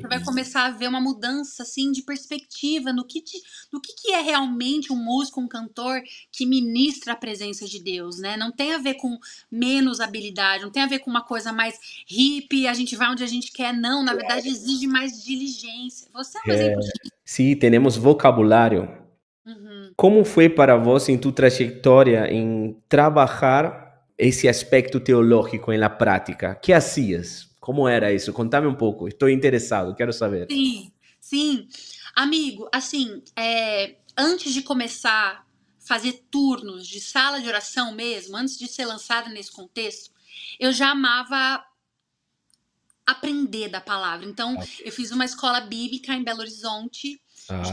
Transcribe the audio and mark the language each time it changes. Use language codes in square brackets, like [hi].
[pt] vai começar a ver uma mudança assim de perspectiva no que é realmente um músico, um cantor que ministra a presença de Deus, né? Não tem a ver com menos habilidade, não tem a ver com uma coisa mais hippie, a gente vai onde a gente quer, não. Na verdade, exige mais diligência. Você é um exemplo disso. [es] sí, tenemos vocabulario. Uhum. ¿Cómo fue para vos en tu trayectoria en trabajar ese aspecto teológico en la práctica? ¿Qué hacías? ¿Cómo era eso? Contame un poco, estoy interesado, quiero saber. [pt] Sim, sim. Amigo, assim, antes de começar a fazer turnos de sala de oração mesmo, antes de ser lançada nesse contexto, eu já amava aprender da palavra. Então, Ok. eu fiz uma escola bíblica em Belo Horizonte de